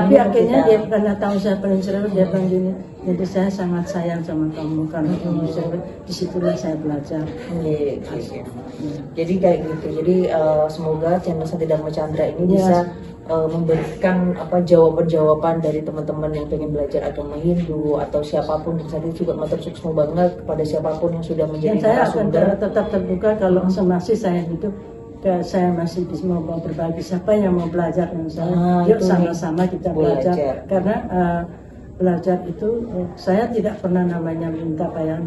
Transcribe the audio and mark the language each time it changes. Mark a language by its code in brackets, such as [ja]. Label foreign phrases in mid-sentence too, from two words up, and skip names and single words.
[id] Tapi akhirnya dia karena tahu saya paling cerewet, dia bilang gini, jadi saya sangat sayang sama kamu karena kamu cerewet. Disitulah saya belajar. Jadi kayak gitu. Jadi semoga channel Santi Dharma Chandra ini bisa memberikan jawaban-jawaban dari teman-teman yang pengen belajar agama Hindu atau siapapun. Dan Santi juga [ban] matur suksma [id] banget kepada siapapun yang sudah menjadi narasumber. Saya akan tetap terbuka kalau masih saya hidup. Saya masih bisa mau berbagi. Siapa yang mau belajar dengan saya, yuk sama-sama kita belajar. Karena belajar itu saya tidak pernah namanya minta bayaran.